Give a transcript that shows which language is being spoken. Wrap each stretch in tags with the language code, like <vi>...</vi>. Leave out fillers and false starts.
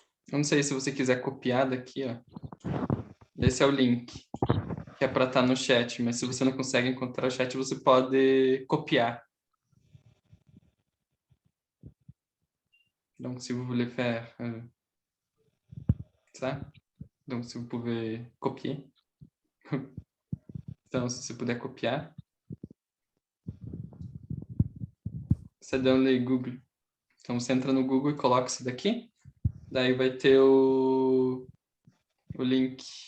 <pt>Eu não sei se você quiser copiar daqui, ó. Esse é o link, que é para estar no chat, mas se você não consegue encontrar o chat, você pode copiar.</pt> <fr>Donc, si vous voulez faire ça, donc si vous pouvez copier.</fr> <pt>Então, se você puder copiar, você dá no Google. Então, você entra no Google e coloca isso daqui, daí vai ter o link.</pt>